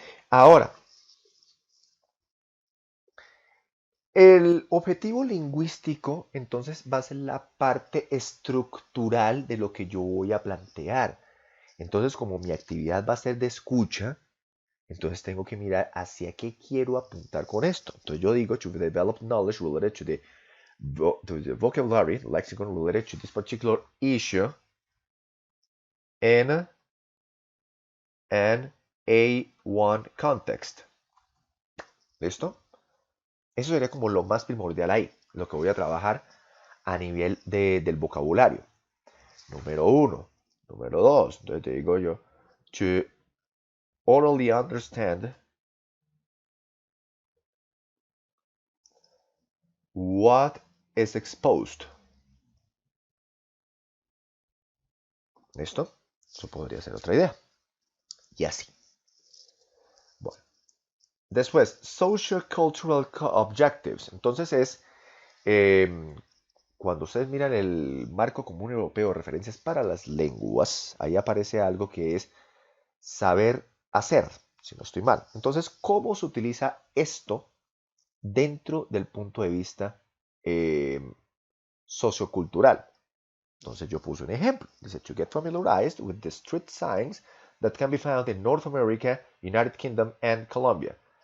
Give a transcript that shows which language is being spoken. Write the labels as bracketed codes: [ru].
[es] Ahora, el objetivo lingüístico, entonces, va a ser la parte estructural de lo que yo voy a plantear. Entonces, como mi actividad va a ser de escucha, entonces tengo que mirar hacia qué quiero apuntar con esto. Entonces yo digo, [en] to develop knowledge related to the vocabulary, lexicon related to this particular issue in an A1 context. [es] ¿Listo? Eso sería como lo más primordial ahí, lo que voy a trabajar a nivel del vocabulario. Número 1. Número 2. Entonces te digo yo, [en] to orally understand what is exposed. [es] ¿Listo? Eso podría ser otra idea. Y así. Bueno. Después, [en] social cultural objectives. [es] Entonces es cuando ustedes miran el marco común europeo, referencias para las lenguas, ahí aparece algo que es saber hacer, si no estoy mal. Entonces, ¿cómo se utiliza esto dentro del punto de vista sociocultural? Entonces yo puse un ejemplo. Dice, [en] to get familiarized with the street signs that can be found in North America, United Kingdom and Colombia.